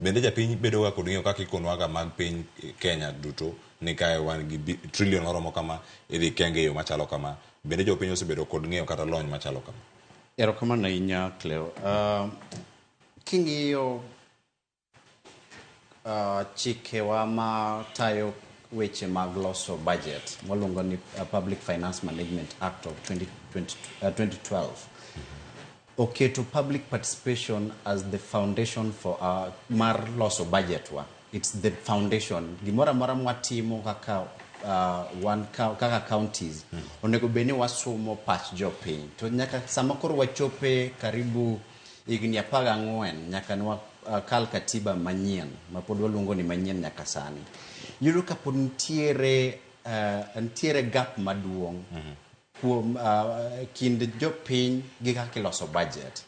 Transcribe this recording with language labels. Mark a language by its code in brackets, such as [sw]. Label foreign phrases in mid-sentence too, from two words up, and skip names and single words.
[luo] bende japiny bedo ga kod ng'eyo kaka ikonwaga mag piny Kenya duto ni kae wan gi trillion oromo kama idhi kenge yo machalo kama, bende jopiny osebedo kod ng'eyo kata lony machalo kama? Erokamano ahinya Cleo. King'iyo chikewa ma tayo weche mag loso budget mwaluongo ni Public Finance Management Act of 2012 oketo [en] public participation as the foundation for [luo] mar loso budget wa. [en] It's the foundation. [luo] Gimora mora mwatimo kaka kaka kaontis onego beni wasumo pach jopiny to nyaka sama koro wachope karibu igni 14 nyaka nwa kal katiba manyien ma pod waluongo ni manyien nyaka sani. Yudo ka pod ntiere gap maduong' kuom kind jopiny gi kaka iloso budget.